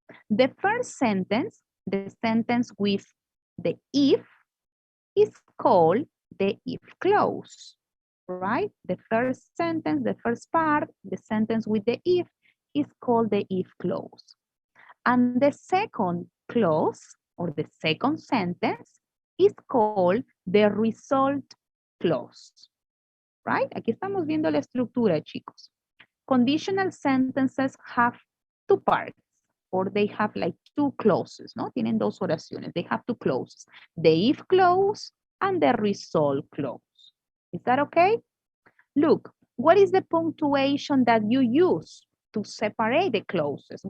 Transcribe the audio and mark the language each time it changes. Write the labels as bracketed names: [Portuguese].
[English] The first sentence, the sentence with the if, is called the if clause, right? The first sentence, the first part, the sentence with the if is called the if clause. And the second clause, or the second sentence, is called the result clause, right? [Spanish] Aquí estamos viendo la estructura, chicos. [English] Conditional sentences have two parts, or they have like two clauses, ¿no? [Spanish] Tienen dos oraciones. [English] They have two clauses, the if clause and the result clause. Is that okay? Look, what is the punctuation that you use to separate the clauses?